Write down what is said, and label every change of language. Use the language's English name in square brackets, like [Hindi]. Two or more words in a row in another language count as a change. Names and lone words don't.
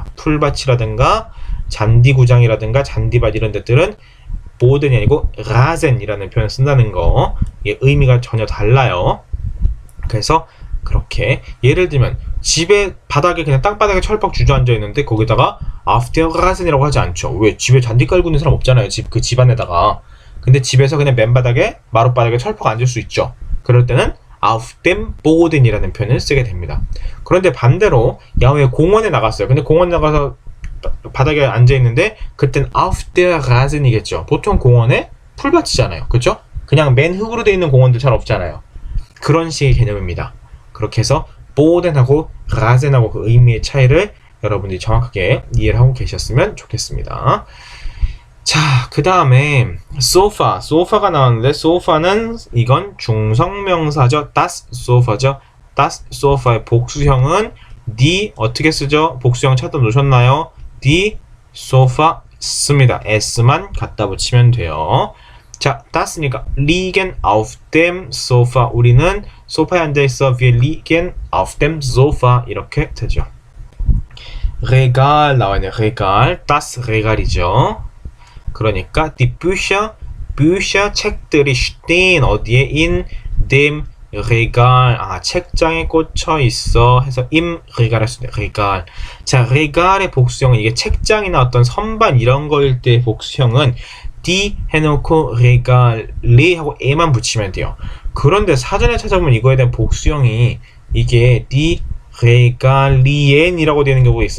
[Korean] 풀밭이라든가 잔디구장이라든가 잔디밭 이런 데들은 보덴이 아니고 라센이라는 표현을 쓴다는 거. 이게 의미가 전혀 달라요. 그래서 그렇게 예를 들면 집에 바닥에 그냥 땅바닥에 철퍽 주저앉아 있는데 거기다가 [German] auf der Rasen [Korean] 이라고 하지 않죠. 왜? 집에 잔디 깔고 있는 사람 없잖아요. 그 집안에다가. 근데 집에서 그냥 맨바닥에 마룻바닥에 철퍽 앉을 수 있죠. 그럴 때는 [German] auf dem Boden [Korean] 이라는 표현을 쓰게 됩니다. 그런데 반대로 야외 공원에 나갔어요. 근데 공원 나가서 바닥에 앉아 있는데 그땐 [German] auf der Rasen [Korean] 이겠죠. 보통 공원에 풀밭이잖아요. 그렇죠? 그냥 맨 흙으로 되어 있는 공원들 잘 없잖아요. 그런 식의 개념입니다. 그렇게 해서 보덴하고 라센하고 그 의미의 차이를 여러분들이 정확하게 이해를 하고 계셨으면 좋겠습니다. 자, 그 다음에 소파가 나왔는데 소파는 이건 중성명사죠. [German] das Sofa [Korean] 죠. [German] das Sofa [Korean] 의 복수형은 die 어떻게 쓰죠? 복수형 찾아 놓으셨나요? [German] die Sofa [Korean] 씁니다. s만 갖다 붙이면 돼요. 자, [German] das니까 liegen auf dem Sofa. [Korean] 우리는 소파에 앉아있어. [German] wir liegen auf dem Sofa [Korean] 이렇게 되죠. Regal 나와있네요. [German] Regal, das Regal이죠. 그러니까 die Bücher 책들이 stehen 어디에? in dem Regal. [Korean] 책장에 꽂혀 있어 해서 [German] im Regal [Korean] 할 수 있네. Regal. 자, Regal의 복수형은 이게 책장이나 어떤 선반 이런 거일 때 복수형은 die 해놓고 Regal이 하고 e만 붙이면 돼요. 그런데 사전에 찾아보면 이거에 대한 복수형이 이게 [German] die Regalien [Korean] 이라고 되는 경우가 있어요.